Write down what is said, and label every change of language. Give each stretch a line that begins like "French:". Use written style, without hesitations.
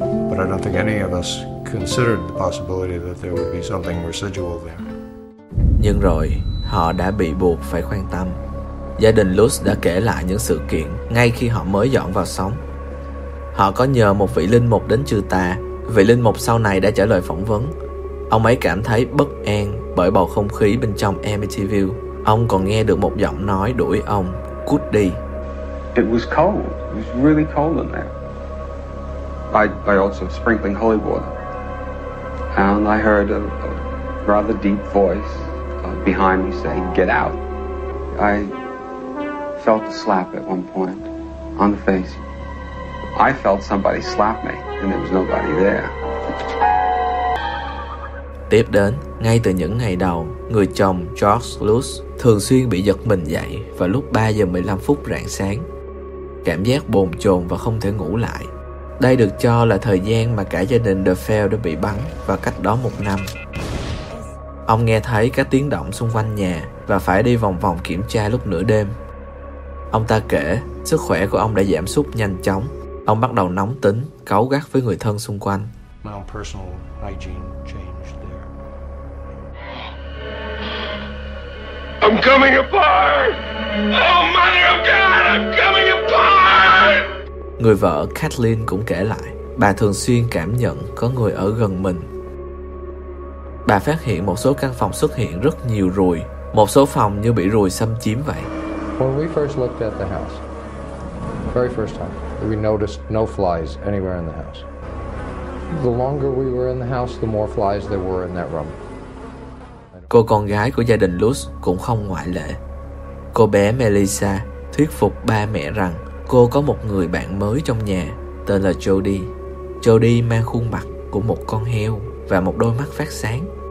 English: But I don't think any of us considered the possibility that there would be something residual there.
Vietnamese: Nhưng rồi, họ đã bị buộc phải quan tâm. Gia đình Lutz đã kể lại những sự kiện ngay khi họ mới dọn vào sống. Họ có nhờ một vị linh mục đến trừ tà. Vị linh mục sau này đã trả lời phỏng vấn. Ông ấy cảm thấy bất an bởi bầu không khí bên trong Amityville. Ông còn nghe được một giọng nói đuổi ông, cút đi.
English: It was cold. It was really cold in there. By also sprinkling holy water. And I heard a rather deep voice behind me say, get out. I felt a slap at one point on the face. I felt somebody slap me and there was nobody there.
Vietnamese: Tiếp đến, ngay từ những ngày đầu, người chồng George Lutz thường xuyên bị giật mình dậy vào lúc 3:15 rạng sáng. Cảm giác bồn chồn và không thể ngủ lại. Đây được cho là thời gian mà cả gia đình DeFell đã bị bắn vào cách đó một năm. Ông nghe thấy các tiếng động xung quanh nhà và phải đi vòng vòng kiểm tra lúc nửa đêm. Ông ta kể sức khỏe của ông đã giảm sút nhanh chóng. Ông bắt đầu nóng tính, cáu gắt với người thân xung quanh.
English: My own personal hygiene changed there. I'm coming apart! Oh mother of God, I'm coming apart!
Vietnamese: Người vợ Kathleen cũng kể lại, bà thường xuyên cảm nhận có người ở gần mình. Bà phát hiện một số căn phòng xuất hiện rất nhiều ruồi, một số phòng như bị ruồi xâm chiếm vậy.
English: When we first looked at the house, the very first time, we noticed no flies anywhere in the house. The longer we were in the house, the more flies there were in that room.
Vietnamese: Cô con gái của gia đình Lutz cũng không ngoại lệ. Cô bé Melissa thuyết phục ba mẹ rằng cô có một người bạn mới trong nhà, tên là Jody. Jody mang khuôn mặt của một con heo và một đôi mắt phát sáng.